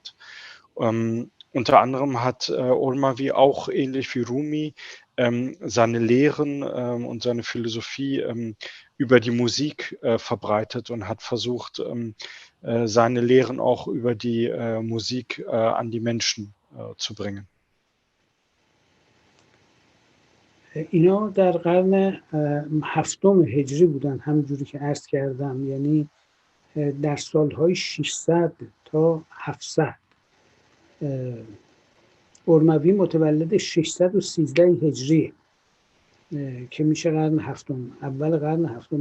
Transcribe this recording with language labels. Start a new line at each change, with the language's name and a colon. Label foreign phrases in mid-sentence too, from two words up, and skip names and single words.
German: Unter anderem hat Ormavi auch ähnlich wie Rumi seine Lehren und seine Philosophie über die Musik verbreitet und hat versucht, seine Lehren auch über die Musik an die Menschen zu bringen.
Persian: اینا در قرن هفتم هجری بودن، همونجوری که عرض کردم، یعنی در سالهای 600 تا 700. اورموی متولد 613 هجری که میشه قرن هفتم، اول قرن هفتم.